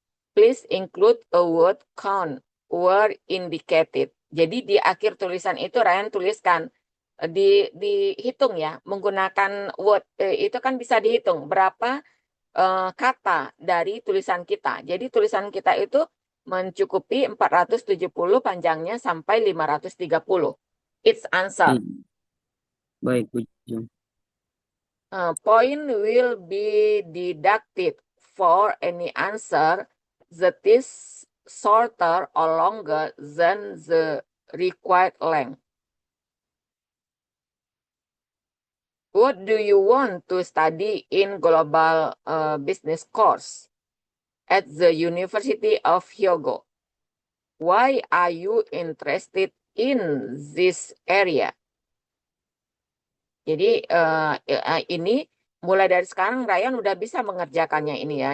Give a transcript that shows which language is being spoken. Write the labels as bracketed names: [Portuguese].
[English] Please include a word count where indicated. [Indonesian] Jadi di akhir tulisan itu Ryan tuliskan dihitung ya, menggunakan word itu kan bisa dihitung berapa kata dari tulisan kita. Jadi tulisan kita itu mencukupi 470 panjangnya sampai 530. [English] Its answer. [Indonesian] Baik, Bu Jum. [English] Point will be deducted for any answer that is shorter or longer than the required length. What do you want to study in global business course at the University of Hyogo? Why are you interested in this area? [Indonesian] Jadi ini mulai dari sekarang Ryan udah bisa mengerjakannya ini ya.